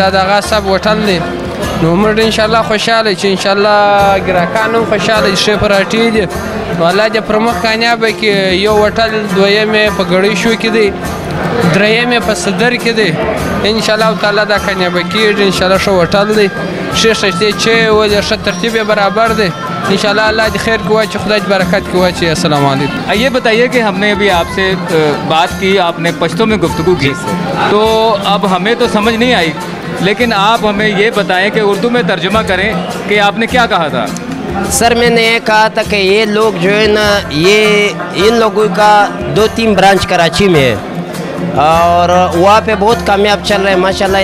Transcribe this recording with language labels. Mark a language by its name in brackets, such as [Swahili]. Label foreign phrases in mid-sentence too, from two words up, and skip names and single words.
[Pashto] دا دغه سب هوټل دی نو موږ [Arabic] ان شاء الله [Pashto] خوشاله چې [Arabic] ان شاء الله [Pashto] ګراهکان هم خوشاله ښه پراټې دي نو الله دې پر مخ کامیاب کړي. یو هوټل دویم په ګړۍ شو کې دی دریم په صدر کې دی [Arabic] ان شاء الله تعالی [Pashto] دا کامیاب کیږي. [Arabic] ان شاء الله [Pashto] ښه هوټل دی ښه شته چې و ښه ترتیب برابر دی [Arabic] ان شاء الله [Pashto] اللہ دی خیر کو اچھی خدا برکت کو اچھی. [Arabic] السلام علیکم. [Urdu] یہ بتائیے کہ ہم نے ابھی آپ سے بات کی آپ نے پشتو میں گفتگو کی تو اب ہمیں تو سمجھ نہیں آئی لیکن آپ ہمیں یہ بتائیں کہ اردو میں ترجمہ کریں کہ آپ نے کیا کہا تھا. سر میں نے یہ کہا تھا کہ یہ لوگ جو ہے نا یہ ان لوگوں کا 2-3 برانچ کراچی میں ہے اور وہاں پہ بہت کامیاب چل رہے ہیں ماشاءاللہ.